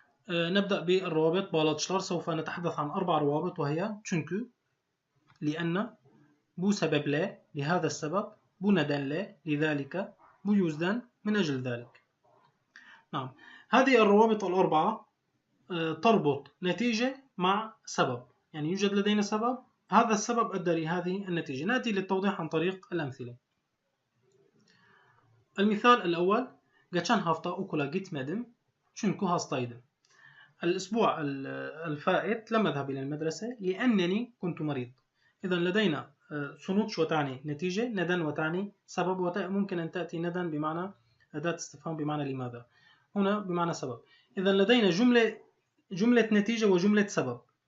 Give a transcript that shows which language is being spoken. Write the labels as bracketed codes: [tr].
[ar] نبدأ بالروابط. بالاتشلر سوف نتحدث عن 4 روابط، وهي [tr] çünkü [ar] لأن، [tr] bu sebeple [ar] لهذا السبب، [tr] bu nedenle [ar] لذلك، [tr] bu yüzden [ar] من أجل ذلك. نعم، هذه الروابط الأربعة تربط نتيجة مع سبب، يعني يوجد لدينا سبب، هذا السبب أدى لهذه النتيجة. نأتي للتوضيح عن طريق الأمثلة. المثال الأول: [tr] geçen hafta okula gitmedim çünkü hastaydım. [ar] الأسبوع الفائت لم أذهب إلى المدرسة لأنني كنت مريض. إذا لدينا sonuç وتعني نتيجة، ندن وتعني سبب، وممكن أن تأتي ندن بمعنى أداة استفهام بمعنى لماذا، هنا بمعنى سبب. إذا لدينا جملة نتيجة وجملة سبب.